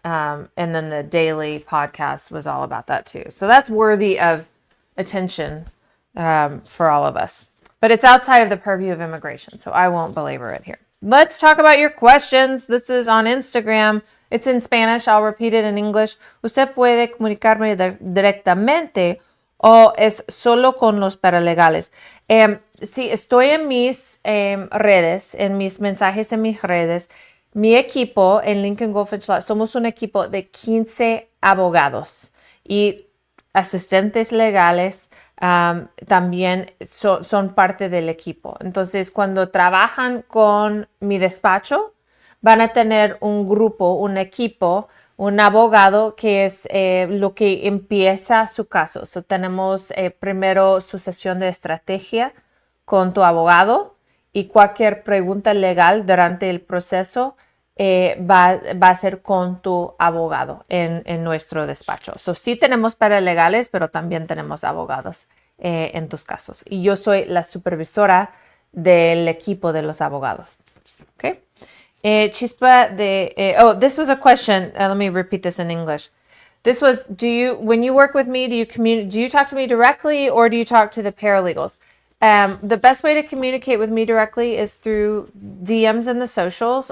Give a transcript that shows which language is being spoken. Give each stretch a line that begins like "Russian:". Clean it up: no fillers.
English: And then the Daily podcast was all about that too. So that's worthy of attention for all of us. But it's outside of the purview of immigration, so I won't belabor it here. Let's talk about your questions. This is on Instagram. It's in Spanish. I'll repeat it in English.
Spanish: Usted puede comunicarme directamente o es solo con los paralegales. Sí, estoy en mis redes, en mis mensajes en mis redes. Mi equipo en Lincoln-Goldfinch Law, somos un equipo de 15 abogados y asistentes legales también son parte del equipo. Entonces, cuando trabajan con mi despacho, van a tener un grupo, un equipo, un abogado que es lo que empieza su caso. Tenemos primero su sesión de estrategia con tu abogado y cualquier pregunta legal durante el proceso va a ser con tu abogado en nuestro despacho. Sí tenemos paralegales, pero también tenemos abogados en tus casos. Y yo soy la supervisora del equipo de los abogados.
English: Okay. Chispa this was a question. Let me repeat this in English. This was, when you work with me, do you talk to me directly or do you talk to the paralegals? The best way to communicate with me directly is through DMs and the socials.